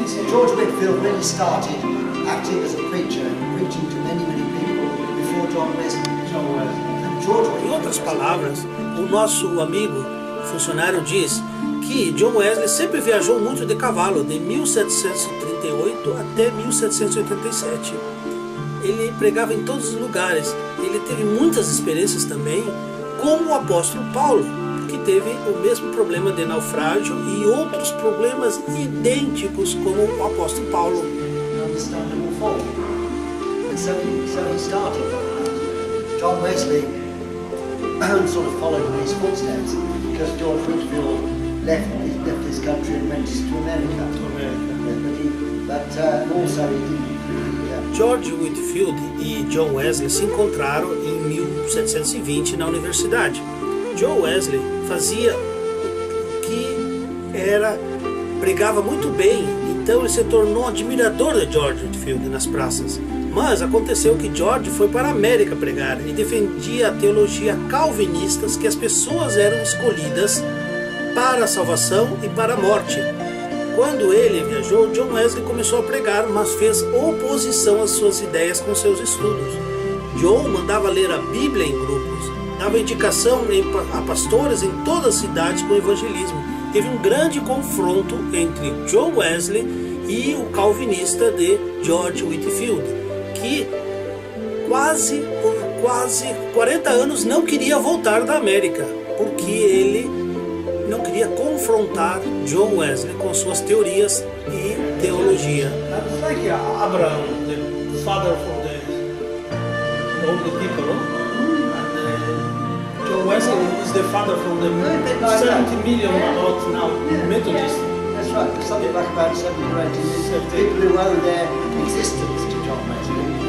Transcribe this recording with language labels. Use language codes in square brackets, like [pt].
[en] George Whitefield really started acting as a preacher, preaching to many people before John Wesley. John Wesley. And [pt] Em outras palavras, o nosso amigo funcionário diz que John Wesley sempre viajou muito de cavalo, de 1738 até 1787. Ele pregava em todos os lugares. Ele teve muitas experiências também, como o apóstolo Paulo, que teve o mesmo problema de naufrágio e outros problemas idênticos como o apóstolo Paulo. [en] Understandable fault. And so he started. John Wesley sort of followed in his footsteps because George Whitefield left his country and went to America. But also he didn't. [pt] George Whitefield e John Wesley se encontraram em 1720 na universidade. John Wesley fazia o que era, pregava muito bem, então ele se tornou admirador de George Whitefield nas praças. Mas aconteceu que George foi para a América pregar e defendia a teologia calvinista, que as pessoas eram escolhidas para a salvação e para a morte. Quando ele viajou, John Wesley começou a pregar, mas fez oposição às suas ideias com seus estudos. John mandava ler a Bíblia em grupos, dava indicação a pastores em todas as cidades com o evangelismo. Teve um grande confronto entre John Wesley e o calvinista de George Whitefield, que por quase 40 anos não queria voltar da América, porque ele não queria confrontar John Wesley com suas teorias e teologia. [en] It's like Abraham, the father for all the people, no? And John Wesley is the father from the 70 million about now Methodists. That's right. There's something like about 70 or 80 million people who owe their existence to John Wesley.